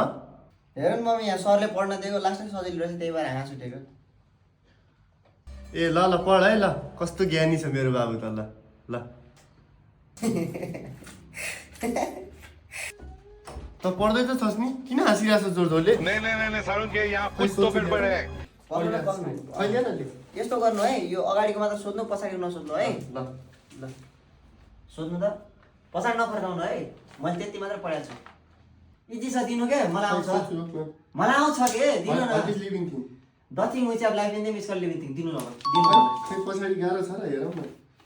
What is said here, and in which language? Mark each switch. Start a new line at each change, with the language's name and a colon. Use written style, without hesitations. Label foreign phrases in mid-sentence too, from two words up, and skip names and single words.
Nepali: हेर न मम्मी, यहाँ सरले पढ्न दिएको लास्टै सजिलो रहेछ, त्यही भएर हाँस उठेको। ए ल ल पढ है ल, कस्तो ज्ञानी छ मेरो बाबु त। ल ल त पढ्दै त छस् नि, किन हाँसिरहेको छस् जोड जोडले?
Hindi: नहीं नहीं नहीं नहीं सारुण के यहाँ कुछ तो गड़बड़ है।
Nepali: पढ्नु न, पढ्नु। अहिले न लेख। यस्तो गर्नु है, यो अगाडिको मात्र सोध्नु, पछाडिको नसोध्नु है। ल ल सोध्नु त, पछाडि नफर्काउनु है। मैले त्यति मात्र पढाएको छु। इजी छ दिनु के, मलाई आउँछ। मलाई आउँछ के, दिनु न।
English: What is living thing? The thing which I have life in them is called living thing.
Nepali: दिनु न, दिनु न। खै पछाडि गाह्रो छ र हेरौँ न।